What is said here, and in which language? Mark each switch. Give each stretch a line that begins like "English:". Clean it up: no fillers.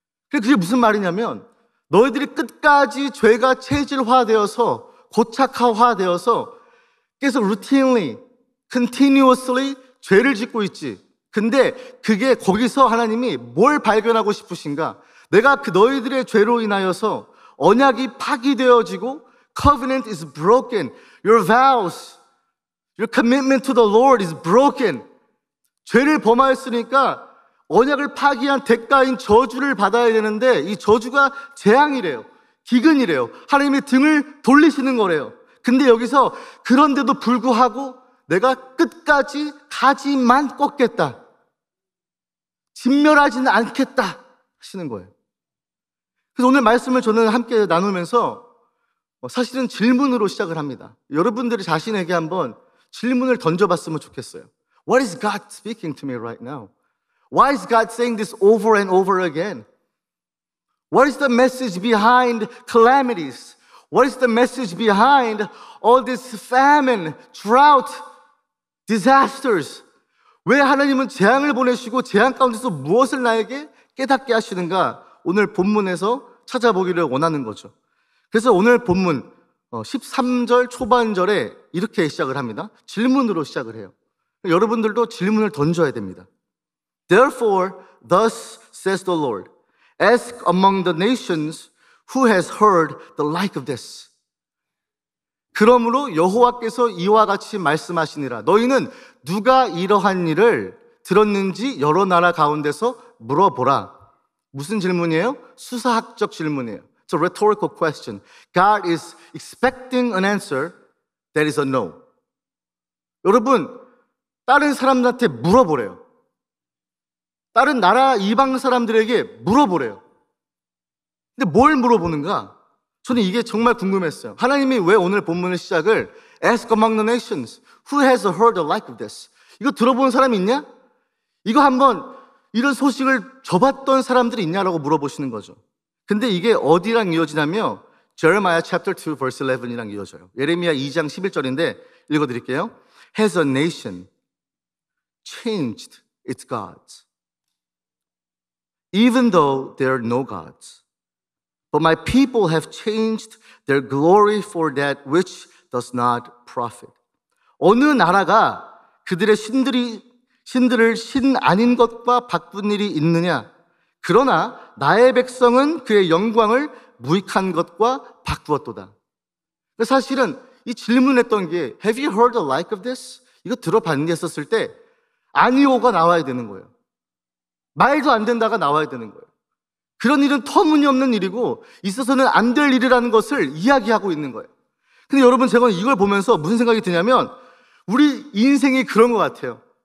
Korean: 그게 무슨 말이냐면 너희들이 끝까지 죄가 체질화되어서 고착화되어서 계속
English: routinely, continuously
Korean: 죄를 짓고 있지. 근데 그게 거기서 하나님이 뭘 발견하고 싶으신가? 내가 그 너희들의 죄로 인하여서 언약이 파기되어지고
English: covenant is broken. Your vows, your commitment to the Lord is broken.
Korean: 죄를 범하였으니까 언약을 파기한 대가인 저주를 받아야 되는데 이 저주가 재앙이래요. 기근이래요. 하나님의 등을 돌리시는 거래요. 근데 여기서 그런데도 불구하고 내가 끝까지 가지만 꺾겠다. 진멸하지는 않겠다 하시는 거예요. 그래서 오늘 말씀을 저는 함께 나누면서 사실은 질문으로 시작을 합니다. 여러분들이 자신에게 한번 질문을 던져봤으면 좋겠어요.
English: What is God speaking to me right now? Why is God saying this over and over again? What is the message behind calamities? What is the message behind all this famine, drought, disasters?
Korean: 왜 하나님은 재앙을 보내시고 재앙 가운데서 무엇을 나에게 깨닫게 하시는가? 오늘 본문에서 찾아보기를 원하는 거죠. 그래서 오늘 본문 13절 초반절에 이렇게 시작을 합니다. 질문으로 시작을 해요. 여러분들도 질문을 던져야 됩니다.
English: Therefore, thus says the Lord, ask among the nations who has heard the like of this.
Korean: 그러므로 여호와께서 이와 같이 말씀하시니라. 너희는 누가 이러한 일을 들었는지 여러 나라 가운데서 물어보라. 무슨 질문이에요? 수사학적 질문이에요.
English: It's a rhetorical question. God is expecting an answer that is a no.
Korean: 여러분, 다른 사람들한테 물어보래요. 다른 나라 이방 사람들에게 물어보래요. 근데 뭘 물어보는가? 저는 이게 정말 궁금했어요. 하나님이 왜 오늘 본문의 시작을
English: Ask among the nations, who has heard the like of this?
Korean: 이거 들어본 사람이 있냐? 이거 한번 이런 소식을 접했던 사람들이 있냐라고 물어보시는 거죠. 근데 이게 어디랑 이어지냐면 Jeremiah chapter 2 verse 11이랑 이어져요. 예레미야 2장 11절인데 읽어드릴게요.
English: Has a nation changed its gods? Even though there are no gods. But my people have changed their glory for that which does not profit.
Korean: 어느 나라가 그들의 신들을 신 아닌 것과 바꾼 일이 있느냐? 그러나 나의 백성은 그의 영광을 무익한 것과 바꾸었도다. 사실은 이 질문했던 게
English: Have you heard the like of this?
Korean: 이거 들어봤니 했었을 때 아니오가 나와야 되는 거예요. 말도 안 된다가 나와야 되는 거예요. 그런 일은 터무니없는 일이고 있어서는 안 될 일이라는 것을 이야기하고 있는 거예요. 근데 여러분 제가 이걸 보면서 무슨 생각이 드냐면 우리 인생이 그런 것 같아요.